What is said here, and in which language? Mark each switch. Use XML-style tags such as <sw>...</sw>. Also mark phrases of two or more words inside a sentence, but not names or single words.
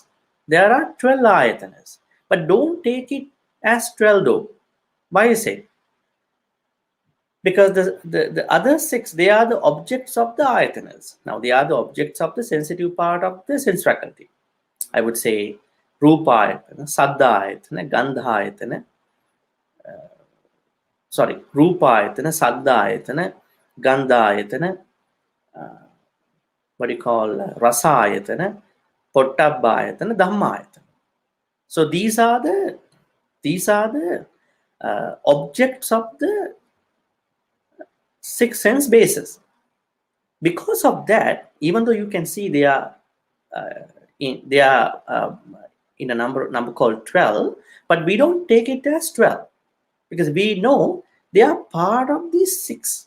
<en>There are 12 ayatanas. But don't take it as 12 though. Why is it? Because the other 6, they are the objects of the ayatanas. Now, they are the objects of the sensitive part of the sense faculty. I would say</en> <pi>rupa ayatana, saddha ayatana, gandha ayatana. Rupa ayatana, saddha ayatana, gandha ayatana,</pi> <en>what do you call</en> <pi>rasa ayatana, pottabba ayatana, dhamma ayatana.</pi> <en>So these are the objects of the 6 sense bases. Because of that, even though you can see they are in a number called 12, but we don't take it as 12 because we know they are part of these 6.</en>